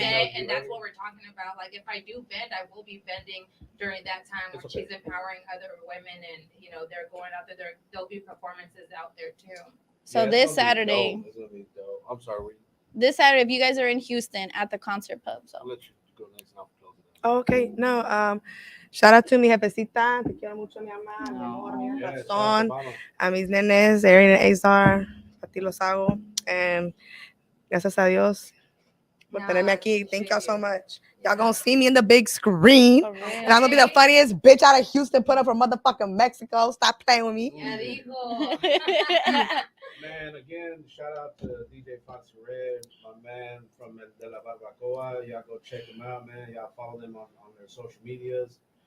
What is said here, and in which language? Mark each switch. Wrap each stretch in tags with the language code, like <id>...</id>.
<en>set, and that's what we're talking about. Like, if I do bend, I will be bending during that time when she's empowering other women, and they're going out there. There'll be performances out there too. So Yeah, this it's gonna be Saturday, dope. It's gonna be dope. I'm sorry. this Saturday, if you guys are in Houston at the Concert Pub, so I'll let you go next and I'll close it. Oh, okay, no. Shout out to</en> <es>mi jefecita, te quiero mucho, mi amor, mi amor, mi</es> <en>Yeah, shout out to</en> <es>corazón,</es> <en>Bono.</en> <es>a mis nenes, Erin and Azar, a ti los hago, and gracias a Dios por tenerme aquí.</es> <en>Thank y'all so much. Y'all gonna see me in the big screen, for real. and I'm gonna be the funniest bitch out of Houston, put up from motherfucking Mexico. Stop playing with me. Yeah, dijo. Man, again, shout out to DJ Foxy Red, my man from De La Barbacoa. Y'all go check them out, man. Y'all follow them on their social medias.</en>